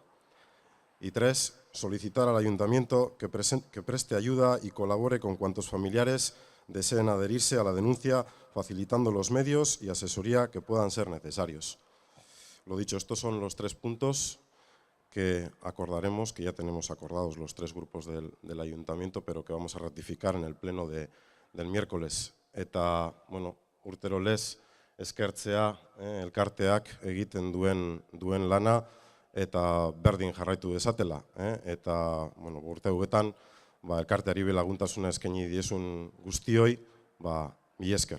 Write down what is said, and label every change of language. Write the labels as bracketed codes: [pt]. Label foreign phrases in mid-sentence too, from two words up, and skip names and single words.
[es] Y 3, solicitar al ayuntamiento que preste ayuda y colabore con cuantos familiares deseen adherirse a la denuncia, facilitando los medios y asesoría que puedan ser necesarios. Lo dicho, estos son los 3 puntos que acordaremos, que ya tenemos acordados los 3 grupos del ayuntamiento, pero que vamos a ratificar en el pleno del miércoles. [eu] Eta, bueno, urtero lez eskertzea elkarteak egiten duen lana eta berdin jarraitu dezatela. Eta, bueno, urte hauetan, elkarteari laguntasuna eskaini diezun guztioi, mila esker.